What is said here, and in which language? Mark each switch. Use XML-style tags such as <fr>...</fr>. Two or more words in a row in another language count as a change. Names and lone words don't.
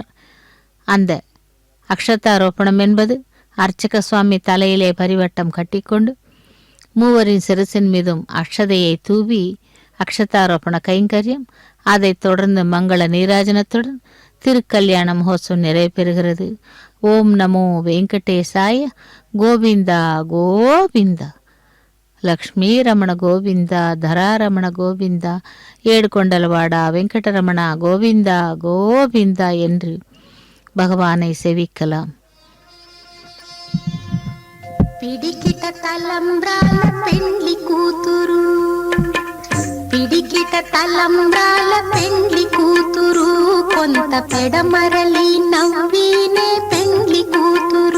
<ta>அந்த அக்ஷதாரோபணம் என்பது அர்ச்சக சுவாமி தலையிலே பரிவட்டம் கட்டிக்கொண்டு மூவரின் சிறுசின் மீதும் அக்ஷதையை தூவி அக்ஷதாரோபண கைங்கரியம், அதை தொடர்ந்து மங்கள நீராஜனத்துடன் திருக்கல்யாண மகோத்சவம் நிறைவேறுகிறது. ஓம் நமோ வெங்கடேசாய கோவிந்தா கோவிந்தா</ta> <te>లక్ష్మీ రమణ గోవింద ధరారమణ గోవింద ఏడుకొండలవాడ వెంకటరమణ గోవింద గోవింద</te> <ta>என்று பகவானை செவிக்கலாம்.</ta> <te>పిడికిట తలంబ్రాల పెండ్లి కూతురు, పిడికిట తలంబ్రాల పెండ్లి కూతురు, కొంత పెడమరలి నవ్వినే పెండ్లి కూతురు.</te>